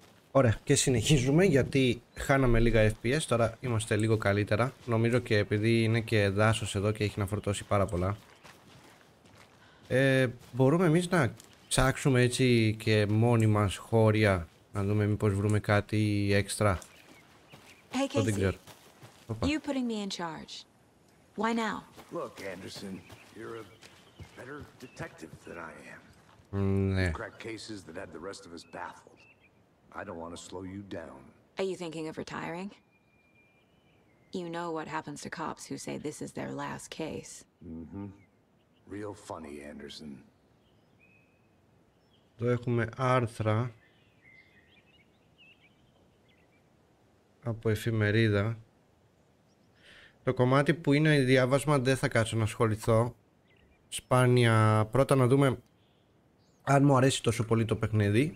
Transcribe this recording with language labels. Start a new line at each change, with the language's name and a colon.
Greek: Ωραία, και συνεχίζουμε γιατί χάναμε λίγα FPS, τώρα είμαστε λίγο καλύτερα. Νομίζω και επειδή είναι και δάσος εδώ και έχει να φορτώσει πάρα πολλά. Μπορούμε εμείς να ψάξουμε έτσι και μόνοι μας χώρια, να δούμε μήπως βρούμε κάτι έξτρα.
English: Hey, Casey. You putting me in charge. Why now? Look, Anderson, you're a better detective than I am.
Greek: Ναι.
English: Crack cases that had the rest of us baffled. I don't want to slow you down. Are you thinking of retiring? You know what happens to cops who say this is their last case. Mm-hmm. Real funny, Anderson.
Greek: Εδώ έχουμε άρθρα από εφημερίδα. Το κομμάτι που είναι διάβασμα δεν θα κάτσω να ασχοληθώ. Σπάνια πρώτα να δούμε αν μου αρέσει τόσο πολύ το παιχνίδι.